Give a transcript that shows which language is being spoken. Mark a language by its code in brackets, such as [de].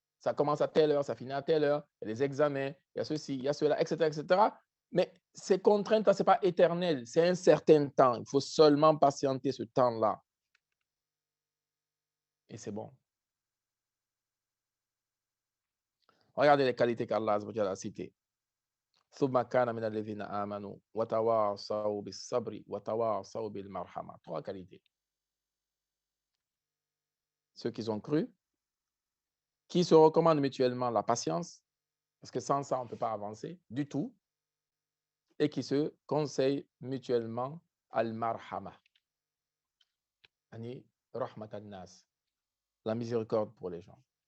[fr] Ça commence à telle heure, ça finit à telle heure, il y a les examens, il y a ceci, il y a cela, etc., etc. Mais ces contraintes-là, ce n'est pas éternel, c'est un certain temps. Il faut seulement patienter ce temps-là. Et c'est bon. Regardez les qualités qu'Allah a citées. [ar] ثم كان من الذين آمنوا وتواصوا بالصبر وتواصوا بالمرحمة. [fr] 3 qualités. Ceux qui ont cru, qui se recommandent mutuellement la patience, parce que sans ça, on ne peut pas avancer du tout, et qui se conseillent mutuellement al-marhama. [ar] Ani rahmatan nas. [fr] La miséricorde pour les gens.